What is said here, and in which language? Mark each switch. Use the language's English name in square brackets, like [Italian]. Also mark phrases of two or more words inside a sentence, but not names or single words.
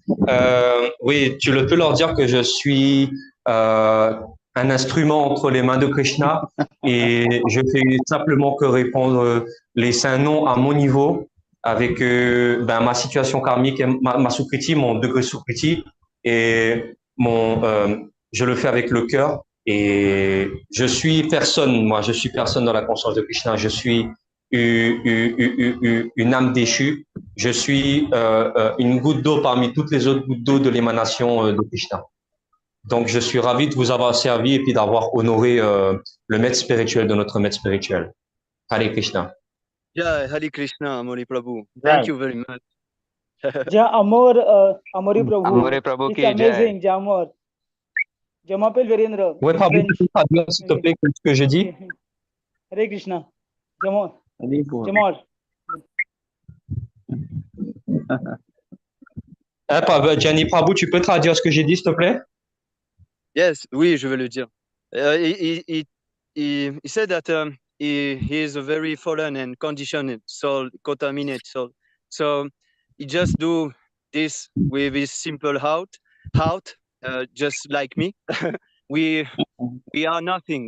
[French] Oui, tu peux leur dire que je suis un instrument entre les mains de Krishna et je fais simplement que répondre les saints noms à mon niveau avec ma situation karmique, ma sukriti, mon degré sukriti et je le fais avec le cœur et je suis personne dans la conscience de Krishna, je suis une âme déchue. Je suis une goutte d'eau parmi toutes les autres gouttes d'eau de l'émanation de Krishna. Donc, je suis ravi de vous avoir servi et puis d'avoir honoré le maître spirituel de notre maître spirituel. Hare Krishna. Jai Hare Krishna, Amori Prabhu. [English] Thank you very much. Jai Amori Prabhu. Amore Prabhu It's [Hindi] ki jai. [French] amazing, Jai Amor. Je m'appelle Virendra. Ouais, Prabhu, tu peux traduire, s'il te plaît, ce que je dis? Hare Krishna. Jamor. [Hindi] Hari Bol. [French] Jamor. Gianni Prabhu, tu peux traduire ce que j'ai dit, s'il te plaît? Yes, oui, je vais le dire. [English] He said that he is a very fallen and conditioned soul, contaminated soul. So he just do this with his simple heart, just like me. we are nothing.